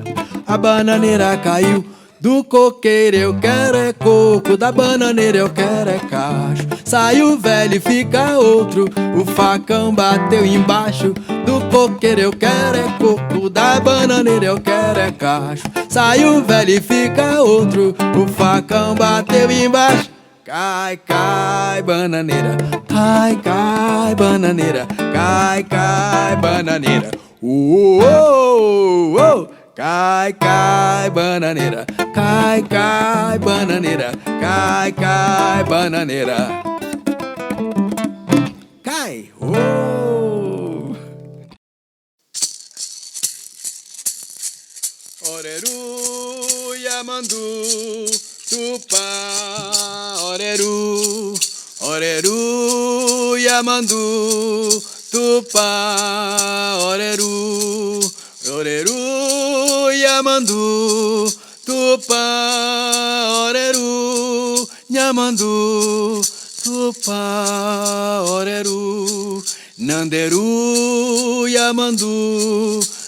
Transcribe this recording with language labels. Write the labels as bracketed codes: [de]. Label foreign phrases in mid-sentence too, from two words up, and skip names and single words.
[pt] A bananeira caiu, do coqueiro eu quero é coco, da bananeira eu quero é cacho. Sai o velho e fica outro, o facão bateu embaixo. Do coqueiro eu quero é coco, da bananeira eu quero é cacho. Sai o velho e fica outro, o facão bateu embaixo. Cai, cai, bananeira, cai, cai, cai, bananeira, cai, cai, bananeira. Oh, oh, oh. Cai, cai, bananeira, cai, cai, bananeira, cai, cai, bananeira. Cai, oh. [gn] Oreru, Yamandu, Tupã, oreru, oreru, Yamandu, Tupã, oreru, oreru, Yamandu, Tupã, oreru, Yamandu, Tupã, oreru, Nanderu, Yamandu,